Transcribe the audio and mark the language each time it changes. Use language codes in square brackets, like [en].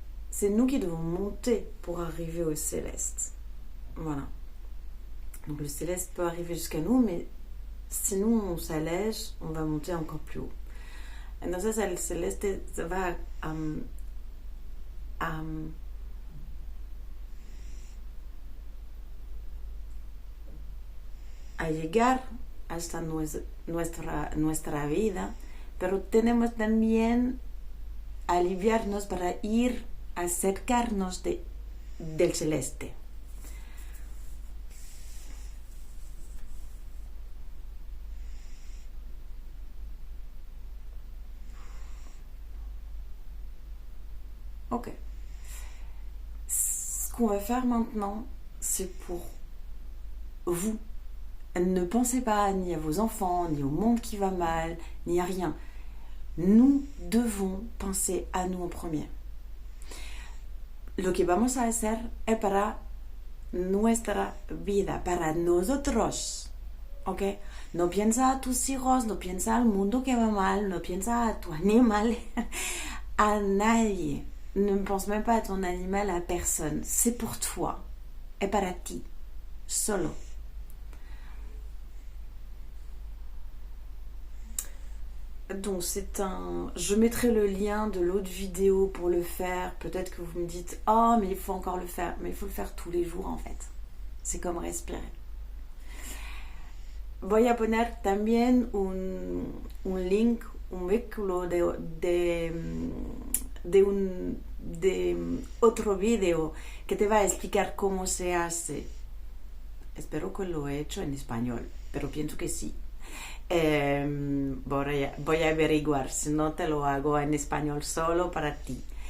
[fr] C'est nous qui devons monter pour arriver au céleste. Voilà. Donc le céleste peut arriver jusqu'à nous, mais si nous on s'allège, on va monter encore plus haut. [es] Entonces el celeste va a llegar hasta nuestra vida, pero tenemos también aliviarnos para ir a acercarnos del celeste. Ok. [fr] Ce qu'on va faire maintenant, c'est pour vous. Ne pensez pas ni à vos enfants, ni au monde qui va mal, ni à rien. Nous devons penser à nous en premier. [es] Lo que vamos a hacer es para nuestra vida, para nosotros. ¿Ok? No piensa a tus hijos, no piensa al mundo que va mal, no piensa a tu animal, a nadie. [fr] Ne pense même pas à ton animal, à personne. C'est pour toi. [es] Es para ti. Solo. [fr] Donc je mettrai le lien de l'autre vidéo pour le faire. Peut-être que vous me dites « Oh, mais il faut encore le faire. » Mais il faut le faire tous les jours en fait. C'est comme respirer. [es] Voy a poner también un link, un vínculo de otro video que te va a explicar cómo se hace. Espero que lo he hecho en español, pero pienso que sí. Voy a averiguar, si no te lo hago en español solo para ti.